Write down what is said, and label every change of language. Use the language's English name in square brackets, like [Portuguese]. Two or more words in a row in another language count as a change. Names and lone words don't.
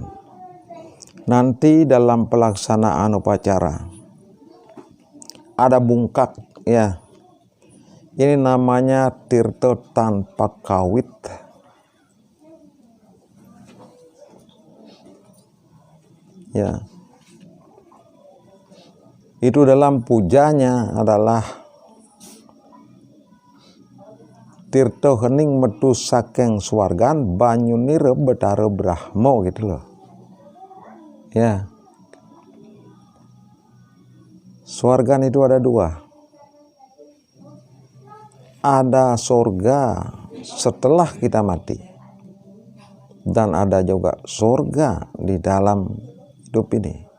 [Indonesian] Nanti dalam pelaksanaan upacara ada bungkak ya. Ini namanya tirta tanpa kawit. Ya. Itu dalam pujanya adalah [Javanese] tirta hening metu saking swargan banyu nira betara Brahma [Indonesian] gitu loh. Ya. Swargan itu ada dua. Ada surga setelah kita mati. Dan ada juga surga di dalam hidup ini.